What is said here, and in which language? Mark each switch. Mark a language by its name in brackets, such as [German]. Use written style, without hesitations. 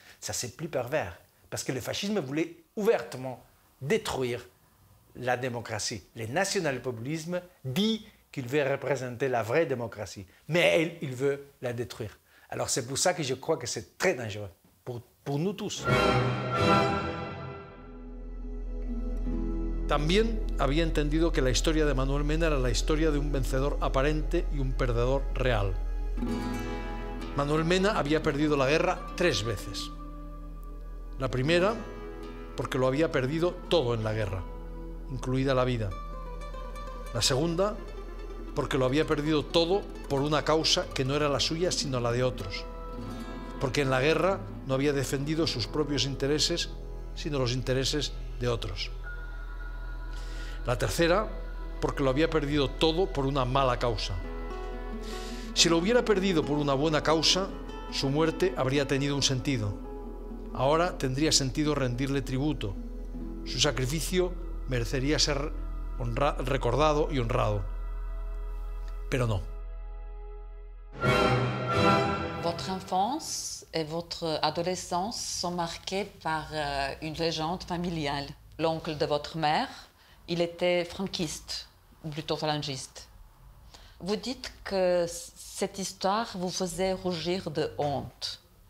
[French] Ça, c'est plus pervers, parce que le fascisme voulait ouvertement détruire la démocratie. Le national-populisme dit qu'il veut représenter la vraie démocratie, mais il veut la détruire. Alors c'est pour ça que je crois que c'est très dangereux, pour nous tous. [Spanish] También había entendido que la historia de Manuel Mena era la historia de un vencedor aparente y un perdedor real. Manuel Mena había perdido la guerra 3 veces. La primera, porque lo había perdido todo en la guerra, incluida la vida. La segunda, porque lo había perdido todo por una causa que no era la suya, sino la de otros. Porque en la guerra no había defendido sus propios intereses, sino los intereses de otros. La tercera, porque lo había perdido todo por una mala causa. Si lo hubiera perdido por una buena causa, su muerte habría tenido un sentido. Ahora tendría sentido rendirle tributo. Su sacrificio merecería ser recordado y honrado. Pero no. [French] Votre enfance et votre adolescence sont marquées par une légende familiale. L'oncle de votre mère, il était franquiste, ou plutôt phalangiste. Vous dites que cette histoire vous faisait rougir de honte.